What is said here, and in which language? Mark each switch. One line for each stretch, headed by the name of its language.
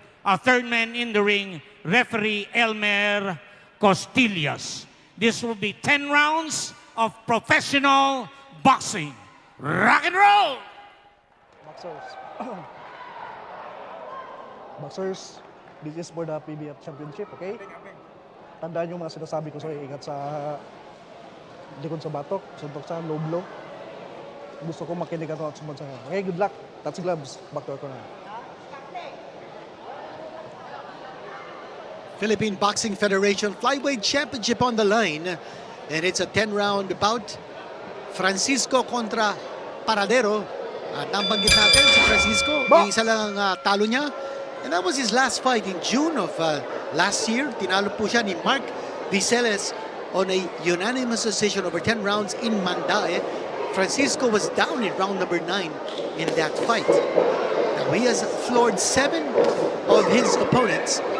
English: A third man in the ring, referee Elmer Costillas. This will be 10 rounds of professional boxing. Rock and roll! Boxers. Boxers, this is for the PBF Championship, okay?
Filipino: Tandaan yung mga sinasabi ko sa'yo, ingat sa likod sa batok, suntok sa low blow. Gusto ko makinig at sumunod sa'yo.
English: Okay, good luck. Touch gloves. Back to our corner. Philippine Boxing Federation Flyweight Championship on the line. And it's a 10-round bout. Francisco kontra Paradero.
Filipino: At nabanggit natin si Francisco, isa lang ang talo niya.
English: And that was his last fight in June of last year.
Filipino: Tinalo po siya ni
English: Mark Viceles on a unanimous decision over 10 rounds in Mandae. Francisco was down in round number 9 in that fight. Now he has floored 7 of his opponents.